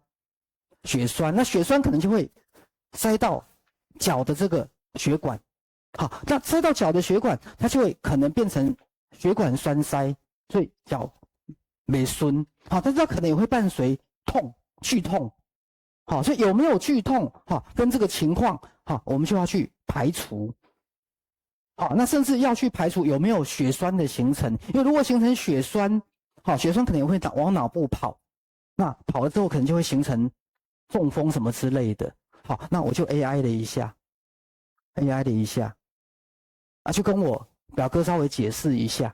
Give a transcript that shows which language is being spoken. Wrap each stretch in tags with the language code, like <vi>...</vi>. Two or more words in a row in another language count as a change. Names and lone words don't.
<zh>那血栓可能就會塞到腳的這個血管。好，那塞到腳的血管，它就會可能變成血管栓塞，所以腳沒酸。好，但是它可能也會伴隨痛、劇痛。好，所以有沒有劇痛？跟這個情況，我們就要去排除。好，那甚至要去排除有沒有血栓的形成，因為如果形成血栓，血栓可能也會往腦部跑，那跑了之後可能就會形成中風什麼之類的。好，那我就 AI 了一下，就跟我表哥稍微解釋一下。</zh>